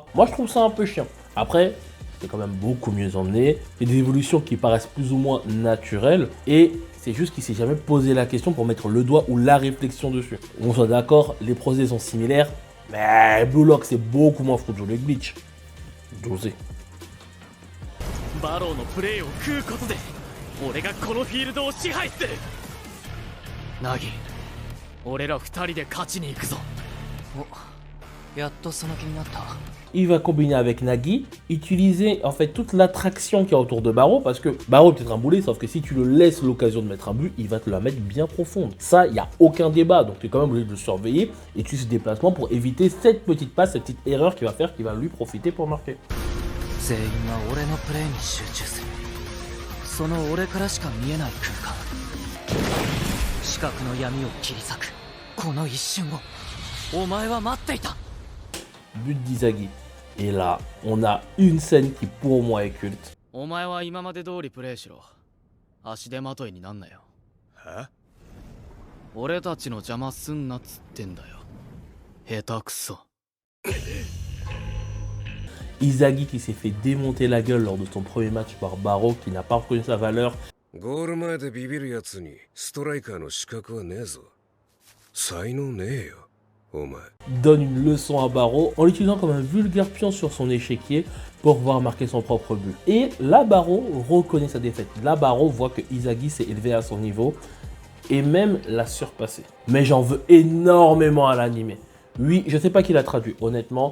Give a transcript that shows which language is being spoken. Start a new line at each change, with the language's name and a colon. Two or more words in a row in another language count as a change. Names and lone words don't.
French: Moi, je trouve ça un peu chiant. Après, c'est quand même beaucoup mieux emmené. Il y a des évolutions qui paraissent plus ou moins naturelles. Et c'est juste qu'il s'est jamais posé la question pour mettre le doigt ou la réflexion dessus. On soit d'accord, les procédés sont similaires. Mais Blue Lock, c'est beaucoup moins fruitful que Bleach. Dosé.
Japanese: バローのプレーを食うことで俺がこのフィールドを支配する。ナギ、俺ら二人で勝ちに行くぞ。お、やっとその気になった。
French: Il va combiner avec Nagi, utiliser en fait toute l'attraction qu'il y a autour de Barreau, parce que Barreau est peut-être un boulet, sauf que si tu le laisses l'occasion de mettre un but, il va te la mettre bien profonde. Ça, il n'y a aucun débat, donc tu es quand même obligé de le surveiller et tu fais ce déplacement pour éviter cette petite passe, cette petite erreur qu'il va faire, qui va lui profiter pour marquer.
Japanese: 全員は俺のプレーに集中する。その俺からしか見えない空間、視覚の闇を切り裂くこの一瞬をお前は待っていた。
French: But d'Izagi. Et là, on a une scène qui pour moi est culte.
Japanese: お前は今まで通りプレーしろ。足手まといになんなよ。え？俺たちの邪魔すんなっつってんだよ。下手くそ。
French: Izagi qui s'est fait démonter la gueule lors de son premier match par Barreau, qui n'a pas reconnu sa valeur.
Japanese: ゴール前でビビるやつにストライカーの資格はねえぞ。才能ねえよ、お前。
French: Donne une leçon à Barreau en l'utilisant comme un vulgaire pion sur son échiquier pour pouvoir marquer son propre but. Et là, Barreau reconnaît sa défaite. Là, Barreau voit que Izagi s'est élevé à son niveau et même l'a surpassé. Mais j'en veux énormément à l'animé. Oui, je sais pas qui l'a traduit, honnêtement.